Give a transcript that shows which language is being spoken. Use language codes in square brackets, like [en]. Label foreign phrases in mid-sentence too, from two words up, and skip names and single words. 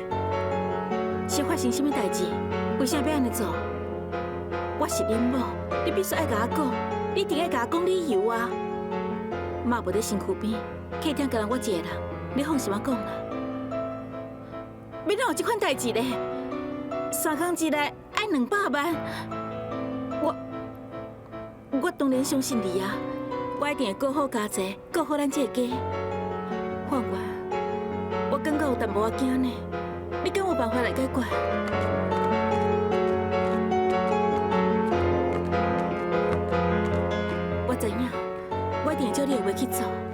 [nan] 是发生什么代志？为啥要安尼做？我是恁某，你必须爱甲我讲，你一定爱甲我讲理由啊！妈无伫身躯边，客厅敢若我一个人，你放心啊讲啦。要哪有这款代志咧？3 天之内爱200万，我当然相信你啊！我一定会顾好家姐，顾好咱这个家。凤元，我感觉有淡薄仔惊呢，你敢有办法来解决？我知影，我一定会照你的话去做。